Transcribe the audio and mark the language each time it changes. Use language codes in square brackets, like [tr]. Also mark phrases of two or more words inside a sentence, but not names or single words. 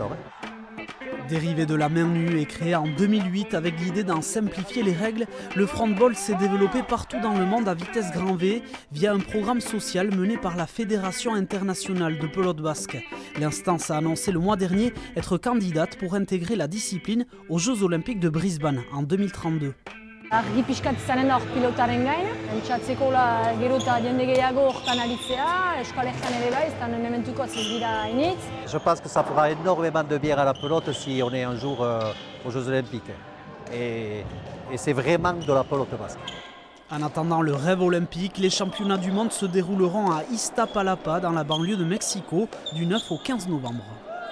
[fr] Dérivé de la main nue et créé en 2008 avec l'idée d'en simplifier les règles, le frontball s'est développé partout dans le monde à vitesse grand V via un programme social mené par la Fédération internationale de pelote basque. L'instance a annoncé le mois dernier être candidate pour intégrer la discipline aux Jeux Olympiques de Brisbane en 2032. [eu] Argi pixkat izanen da hor pilotaren gain, entzatzeko gero eta jende gehiago hortan aritzea, Euskal Herrian ere bai, ez da mementuko ez dira hainitz. [fr] Je pense que ça fera énormément de bien à la pelote si on est un jour aux Jeux Olympiques. Et c'est vraiment de la pelote basque. En attendant le rêve olympique, les championnats du monde se dérouleront à Iztapalapa dans la banlieue de Mexico du 9 au 15 novembre.